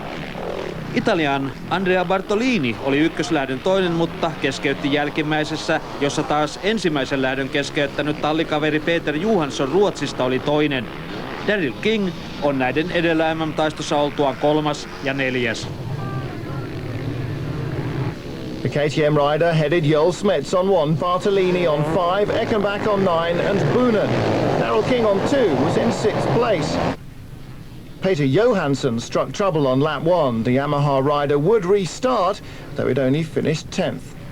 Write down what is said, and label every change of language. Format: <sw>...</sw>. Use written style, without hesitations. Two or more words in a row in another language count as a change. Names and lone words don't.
<fi>Italian Andrea Bartolini oli ykköslähdön toinen, mutta keskeytti jälkimmäisessä, jossa taas ensimmäisen lähdön keskeyttänyt tallikaveri Peter Johansson Ruotsista oli toinen. Daryl King on näiden edellä MM-taistossa oltuaan 3. ja 4.</fi> <en>The KTM rider headed Joel Smets on 1, Bartolini on 5, Eckenbach on 9 and Boonen. Daryl King on 2 was in 6th place. Peter Johansson struck trouble on lap 1. The Yamaha rider would restart, though it only finished 10th.</en>